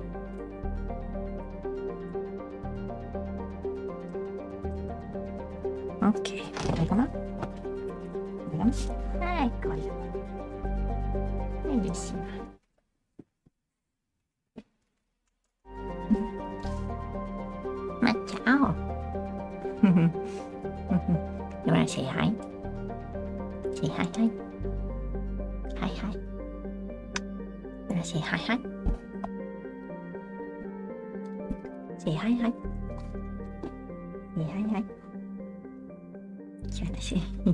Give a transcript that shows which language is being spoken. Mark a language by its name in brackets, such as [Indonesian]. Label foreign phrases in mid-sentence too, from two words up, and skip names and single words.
[Korean] Okay, 잠깐만. [Portuguese] Ai, coisa. Belíssima. Mas ciao. [English] You wanna say hi? Say hi, hi. Hi, hi. You wanna say hi, hi? Say hi, hi. Say hi, hi. You wanna say?